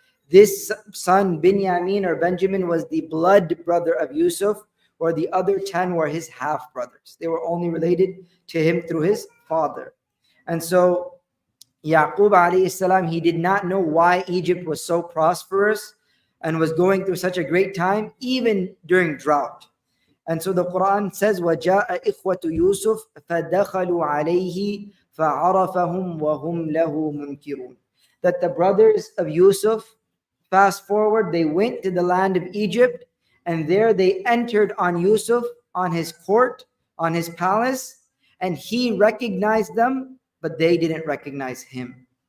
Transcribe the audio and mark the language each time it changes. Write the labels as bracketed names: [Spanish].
[English] This son, Binyamin or Benjamin, was the blood brother of Yusuf, or the other 10 were his half brothers. They were only related to him through his father. And so Yaqub alayhi salam, he did not know why Egypt was so prosperous and was going through such a great time, even during drought. And so the Quran says, [Arabic] وَجَاءَ إِخْوَةُ يُوسُفَ فَدَخَلُوا عَلَيْهِ فَعَرَفَهُمْ وَهُمْ لَهُ مُنْكِرُونَ. [English] That the brothers of Yusuf, fast forward, they went to the land of Egypt, and there they entered on Yusuf, on his court, on his palace, and he recognized them, but they didn't recognize him.